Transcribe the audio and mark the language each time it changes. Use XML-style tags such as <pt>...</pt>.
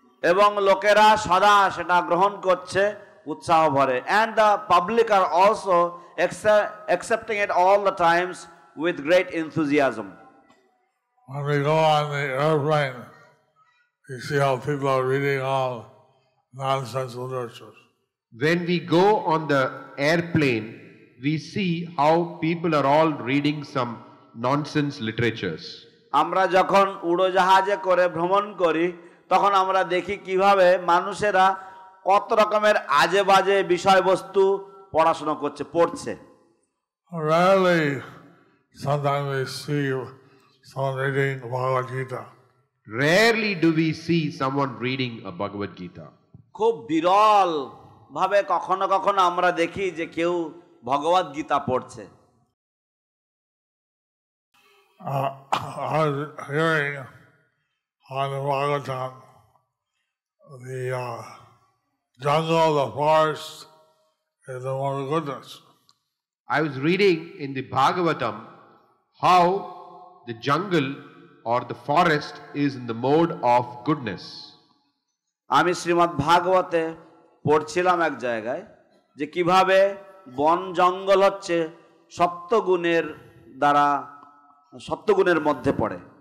<bn>এবং লোকেরা সদা সেটা গ্রহণ করছে উৎসাহ ভরে।</bn> <en>And the public are also accepting it all the times with great enthusiasm. When we go on the airplane, you see how people are reading all nonsense literature. When we go on the airplane, we see how people are all reading some nonsense literatures.</en> <bn>আমরা যখন উড়োজাহাজে করে ভ্রমণ করি তখন আমরা দেখি কিভাবে মানুষেরা কত রকমের আজে বাজে বিষয়বস্তু পড়াশোনা করছে, পড়ছে।</bn> <en>Rarely, sometimes we see someone reading Bhagavad Gita. Rarely do we see someone reading a Bhagavad Gita.</en> <bn>খুব বিরল ভাবে কখনো কখনো আমরা দেখি যে কেউ ভগবদ গীতা পড়ছে।</bn> <en>I was hearing on the Bhagavatam, the jungle, the forest is the one of goodness. I was reading in the Bhagavatam how the jungle or the forest is in the mode of goodness.</en> <bn>আমি শ্রীমদ্ ভাগবতে পড়ছিলাম এক জায়গায় যে কিভাবে বন জঙ্গল হচ্ছে সপ্তগুণের দ্বারা সপ্তগুণের মধ্যে পড়ে।</bn>